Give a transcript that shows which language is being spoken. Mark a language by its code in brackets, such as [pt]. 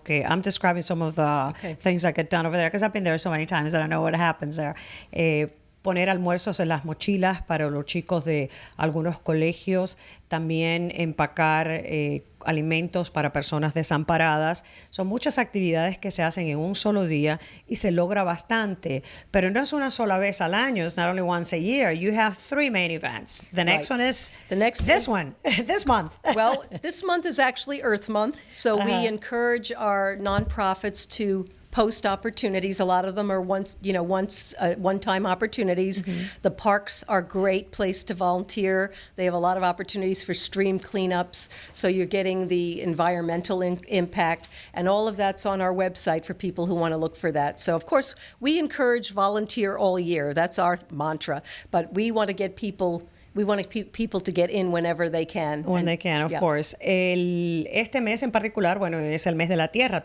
[en] Que I'm describing some of the things that get done over there because I've been there so many times that I know what happens there. [es] poner almuerzos en las mochilas para los chicos de algunos colegios, también empacar alimentos para personas desamparadas. Son muchas actividades que se hacen en un solo día y se logra bastante, pero no es una sola vez al año. [en] It's not only once a year. You have 3 main events. The next one is this one, this month. Well, this month is actually Earth Month, so we encourage our nonprofits to post opportunities. A lot of them are one-time opportunities. The parks are a great place to volunteer. They have a lot of opportunities for stream cleanups, so you're getting the environmental impact, and all of that's on our website for people who want to look for that. So, of course, we encourage volunteer all year. That's our mantra, but we want to get people. We want people to get in whenever they can. When they can, of course. [es] Este mes en particular, bueno, es el mes de la Tierra.